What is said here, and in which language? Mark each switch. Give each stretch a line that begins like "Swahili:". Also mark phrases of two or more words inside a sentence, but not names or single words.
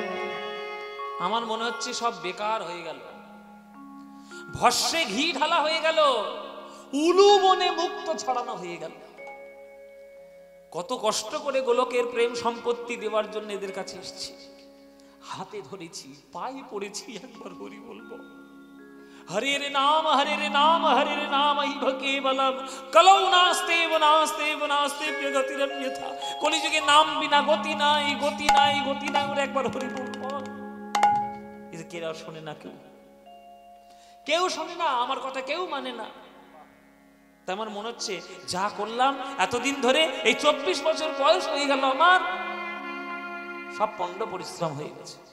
Bangla: আমার মনে হচ্ছে সব বেকার হয়ে গেল, ভস্যে ঘি ঢালা হয়ে গেল, উলু বনে মুক্ত ছড়ানো হয়ে গেল। কত কষ্ট করে গোলকের প্রেম সম্পত্তি দেওয়ার জন্য এদের কাছে এসেছি, হাতে ধরেছি, পায়ে পড়েছি, একবার হরি বলবো।
Sanskrit: हरे रे नाम हरे रे नाम हरे रे नाम इभ केवलम कलौ नास्तेव नास्तेव नास्तेव गतिरन्यथा।
Bangla: কলিযুগে নাম বিনা গতি নাই, গতি নাই, গতি নাই। ওরা একবার হরি বলবো। এদের কেউ শোনে না, কেউ শোনে না, আমার কথা কেউ মানে না। আমার মনে হচ্ছে যা করলাম এতদিন ধরে, এই 24 বছর বয়স হয়ে গেল আমার, সব পণ্ড পরিশ্রম হয়ে গেছে।